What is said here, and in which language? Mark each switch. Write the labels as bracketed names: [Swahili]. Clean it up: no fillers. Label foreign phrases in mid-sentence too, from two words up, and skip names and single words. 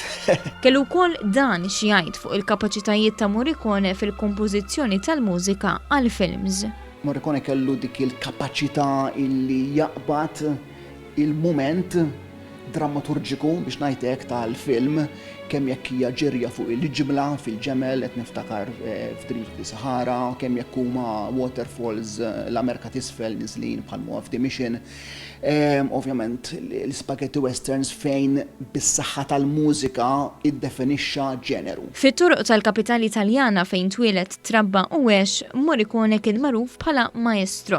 [Maltese] Kellu wkoll dan xi jgħid fuq il-kapaċitajiet ta' Morricone fil-kompożizzjoni tal-mużika għal films. Morricone kellu dik il-kapaċità illi jaqbad il-mument drammaturġiku biex ngħidlek tal-film kemm jekk hija ġerja fuq il-ġimla fil-ġemel qed niftakar f'Dreams of the Sahara, kemm jekk huma waterfalls l-Amerika t'isfel niżlin bħal Of the Mission. Ovvjament l- [English] spaghetti westerns [Maltese] fejn bis-saħħa tal-mużika iddefinixxa ġeneru. Fit-turuq tal-kapitali Taljana fejn twieled trabba u għex Morricone kien magħruf bħala maestro.